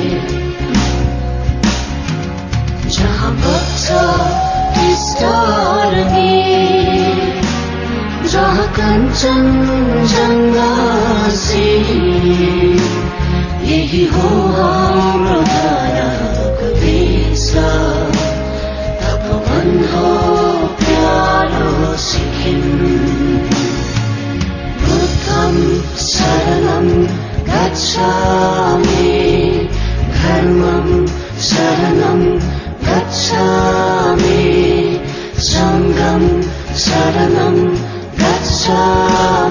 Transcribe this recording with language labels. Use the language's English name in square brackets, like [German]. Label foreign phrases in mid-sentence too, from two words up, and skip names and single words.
[Nepali] जहाँ बग्छ टिस्टारनी जहाँ कञ्चनजङ्घा यही हो हाम्रो धाराको देश तपोवन हो प्यारो सिक्किम [Pali] बुद्धं शरणं गच्छामि धर्मं शरणं गच्छामि सङ्घं शरणं गच्छामि